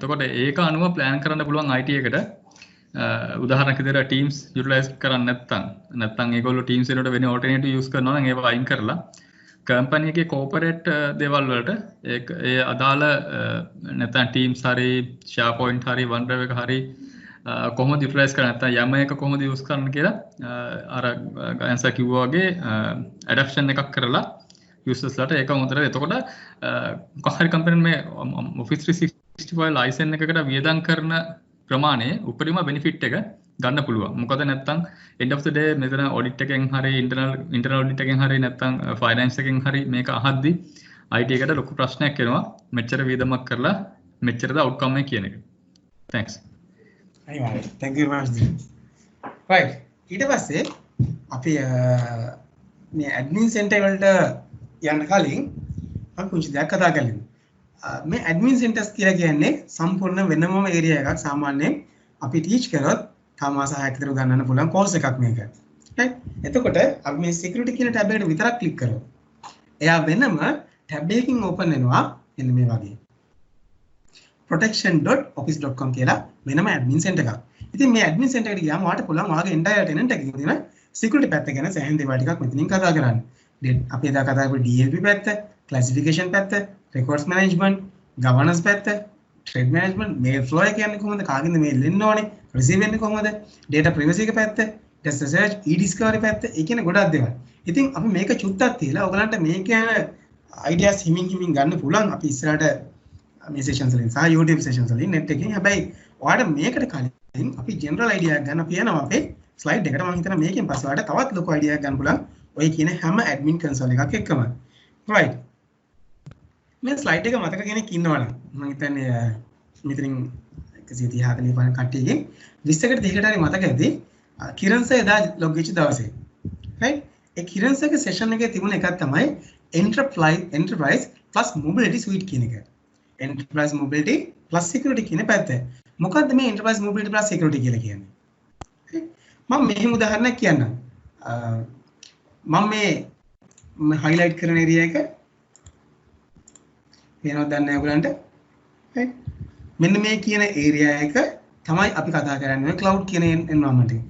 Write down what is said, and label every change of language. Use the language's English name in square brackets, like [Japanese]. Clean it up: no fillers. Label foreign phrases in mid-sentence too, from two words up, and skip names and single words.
[Sinhala] එතකොට ඒක අනුව plan කරන්න පුළුවන් IT එකට. උදාහරණයක් විදිහට Teams utilize කරන්නේ නැත්නම් ඒගොල්ලෝ Teams එකට වෙන alternative use කරනවා නම් ඒව අයින් කරලා company එකේ corporate දේවල් වලට ඒ අදාළ නැත්නම් Teams හරි SharePoint හරි OneDrive එක හරි කොහොමද utilize කරන්නේ නැත්නම් Yammer එක කොහොමද use කරන්න කියලා අර answer කිව්වා වගේ adaptation එකක් කරලා users ලට ඒක හොඳට. එතකොට කොහොම හරි company මේ Office 365 license එකකට වියදම් කරන ප්‍රමාණය උපරිම benefit එක ගන්න පුළුවන්. මොකද නැත්තම් [English] end of the day [Sinhala] මෙතන audit එකෙන් හරි [English] internal audit [Sinhala] එකෙන් හරි නැත්තම් finance එකෙන් හරි මේක අහද්දි IT එකට ලොකු ප්‍රශ්නයක් එනවා. මෙච්චර වියදමක් කරලා මෙච්චරද outcome එක කියන එක. Thanks. අයිවායි. [English] Thank you very much. right. [Sinhala] ඊට පස්සේ අපි මේ [English] admin center [Sinhala] වලට යන්න කලින් අපි පුංචි දෙයක් කතා කරමු. මේ [English] admin centers [Sinhala] කියලා කියන්නේ සම්පූර්ණ වෙනමම ඒරියා එකක්. සාමාන්‍යයෙන් අපි ටීච් කරොත් තව මාස 6ක් විතර ගන්න පුළුවන් කෝර්ස් එකක් මේක. right. එතකොට අපි මේ security කියන ටැබ් එකට විතරක් ක්ලික් කරමු. එයා වෙනම ටැබ් එකකින් ඕපන් වෙනවා මෙන්න මේ වගේ. protection.office.com කියලා වෙනම [English] admin center [Sinhala] එකක්. ඉතින් මේ [English] admin center [Sinhala] එකට ගියාම ඔයාලට පුළුවන් ඔයාගේ [English] entire tenant [Sinhala] එකේ තියෙන security පැත්ත ගැන සෑහෙන දේවල් ටිකක් මෙතනින් කතා කරන්න. අපි එදා කතා කරපු DLP පැත්ත, classification පැත්ත, [English] records management, governance [Sinhala] පැත්ත, [English] trade management, mail flow [Sinhala] එක කියන්නේ කොහොමද, කාගෙන්ද mail එන්න ඕනේ, receive වෙන්නේ කොහොමද, [English] data privacy [Sinhala] එක පැත්ත, [English] test research, e-discovery [Sinhala] පැත්ත, ඒ කියන්නේ ගොඩක් දේවල්. ඉතින් අපි මේක චුට්ටක් තියලා ඔයගලන්ට මේක යන ideas හිමින් ගන්න පුළුවන් අපි ඉස්සරහට මේ sessions වලින් සහ YouTube sessions වලින් net එකකින්. හැබැයි ඔයාලට මේකට කලින් අපි [English] general idea [Sinhala] එකක් ගන්න අපි යනවා අපේ slide එකට. මම හිතනවා මේකෙන් පස්සේ ඔයාලට තවත් ලොකු idea එකක් ගන්න පුළුවන් ඔය කියන හැම [English] admin console [Sinhala] එකක් එක්කම. right. මේ ස්ලයිඩ් එක මතක කෙනෙක් ඉන්නවනම් මම හිතන්නේ මෙතනින් 130 45 කට්ටියගෙන් 20කට 30කට හරි මතක ඇති කිරන් සර් එදා ලොග් වෙච්ච දවසේ right ඒ කිරන් සර්ගේ සෙෂන් එකේ තිබුණ එකක් තමයි [English] enterprise plus mobility suite [Sinhala] කියන එක [English] enterprise mobility plus security [Sinhala] කියන පැත්ත මොකද්ද මේ [English] enterprise mobility plus security [Sinhala] කියලා කියන්නේ මම මෙහෙම උදාහරණයක් කියන්නම් මම මේ highlight කරන area එක වෙනවද දන්නේ නැහැ ඔයගලන්ට right මෙන්න මේ කියන area එක තමයි අපි කතා කරන්නේ cloud කියන environment එක.